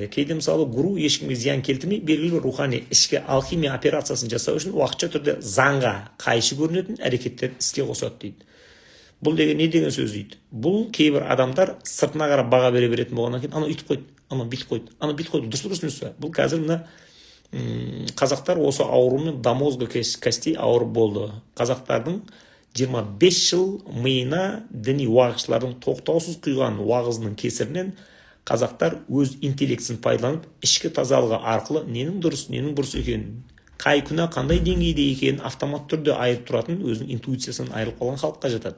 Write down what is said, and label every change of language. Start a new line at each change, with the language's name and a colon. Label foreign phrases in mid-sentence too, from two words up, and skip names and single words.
Kazakh: Кейде мысалы гуру ешкімге зиян келтірмей белгілі рухани ішкі алхимия операциясын жасау үшін уақытша түрде заңға қайшы көрінетін әрекеттер іске қосады дейді. Бұл деген не деген сөз дейді? Бұл кейбір адамдар сыртына қарап баға бере беретін болғаннан кейін, ана үйтіп қойды, ана бүйтіп қойды, ана бүйтіп қойды, дұрыс па? Бұл қазір мына қазақтар осы аурумен
Russian: до мозга костей
Kazakh: ауырып болды. Қазақтардың 25 жыл миына діни уағызшылардың тоқтаусыз құйған уағызының кесірінен қазақтар өз интеллектісін пайдаланып, ішкі тазалығы арқылы ненің бұрыс екенін, қай күнә қандай деңгейде екенін автомат түрде айырып тұратын өзінің интуициясынан айырылып қалған халыққа жатады.